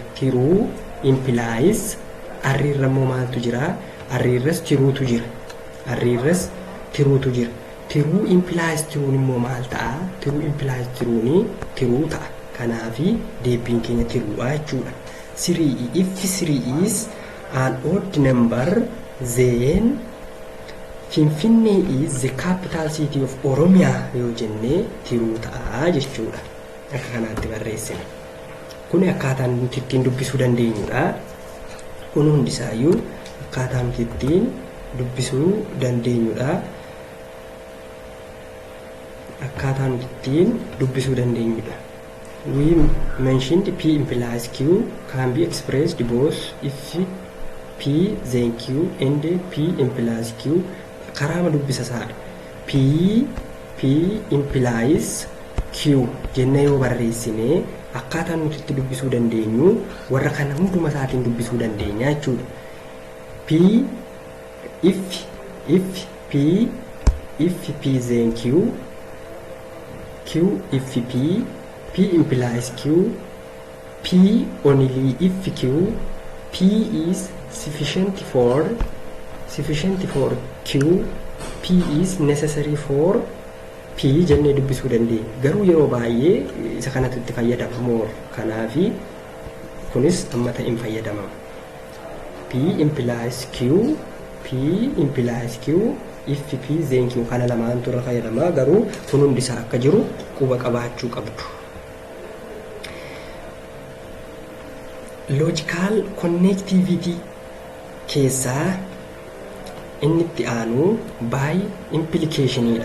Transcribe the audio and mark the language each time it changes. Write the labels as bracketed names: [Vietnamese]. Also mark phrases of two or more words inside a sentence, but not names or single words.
[Oromo] Tiruu implies R irra immoo maaltu jira? R irras tiruutu jira. Tiruu implies tiruun immoo maal ta'a? Tiruu implies tiruuni tiruu ta'a. Kanaafi deebiin keenya tiruudha jechuudha. [English] 3 if 3 is an odd number then Finfinnee is the capital city of Oromiyaa [Oromo] yoo jennee tiruu ta'a jechuudha. Akka kanaatti barreessina. Kuni akkaataan nuti ittiin dubbisuu dandeenyudha. Kun hundisaayyuu akkaataa nuti ittiin dubbisuu dandeenyudha. [English] We mentioned P implies Q can be expressed both if P then Q and P implies Q. [Oromo] Karaama dubbisa isaadha. P implies Q jennee yoo barreessine akkaataan nuti itti dubbisuu dandeenyu warra kana hunduma isaatiin dubbisuu dandeenya jechuudha. [English] If P then Q if P implies Q, P only if Q, P is sufficient for Q, P is necessary for P [Oromo] jennee dubbisuu dandeenya. Garuu yeroo baay'ee isa kanatti itti fayyadamna. Kanaafi kunis amma ta'in fayyadamama. [English] P implies Q, if P then Q [Oromo] kana lamaan turre fayyadama. Garuu kun hundi isaa akka jiru quba qabaachuu qabdu. [English] Logical connectivity [Oromo] keessaa inni itti aanu by implicationidha.